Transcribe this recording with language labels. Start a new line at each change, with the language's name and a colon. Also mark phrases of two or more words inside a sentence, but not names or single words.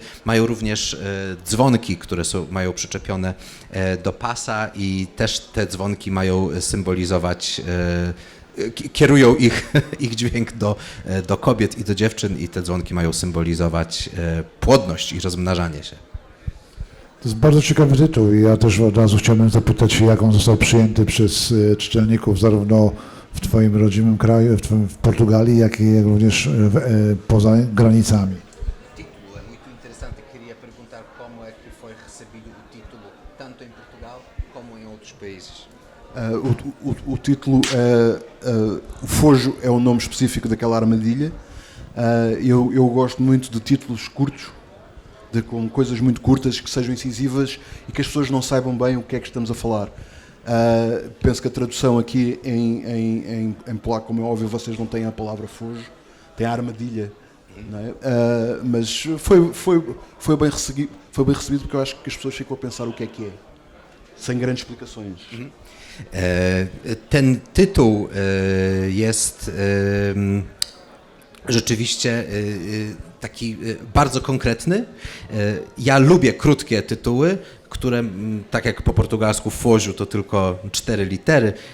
Polish: Mają również dzwonki, które mają przyczepione do pasa i też te dzwonki mają symbolizować, kierują ich dźwięk do kobiet i do dziewczyn i te dzwonki mają symbolizować płodność i rozmnażanie się. To jest bardzo ciekawy tytuł i ja też od razu chciałbym zapytać się, jak on został przyjęty przez czytelników zarówno w Twoim rodzimym kraju, w Portugalii, jak i również poza granicami.
Portuguese: Título é muito interessante. Queria perguntar como é que foi recebido o título, tanto em Portugal como em outros países. O título, o fojo é o nome específico daquela armadilha. Eu gosto muito de títulos curtos, com coisas muito curtas, que sejam incisivas e que as pessoas não saibam bem o que é que estamos a falar. Penso que a tradução aqui em polaco, como é óbvio, vocês não têm a palavra fojo, têm a armadilha. Não é? Mas foi bem recebido porque eu acho que as pessoas ficam a pensar o que é, sem grandes explicações.
Polish: Ten tytuł jest rzeczywiście taki bardzo konkretny. Ja lubię krótkie tytuły, które, tak jak po portugalsku fojo to tylko 4 litery.